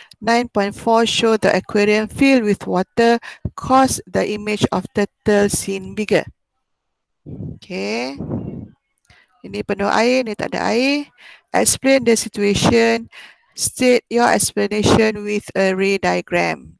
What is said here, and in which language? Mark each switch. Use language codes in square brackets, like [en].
[en] 9.4 show the aquarium filled with water, cause the image of turtle seen bigger. Okay. [ms] Ini penuh air, ini tak ada air. [en] Explain the situation. State your explanation with a ray diagram.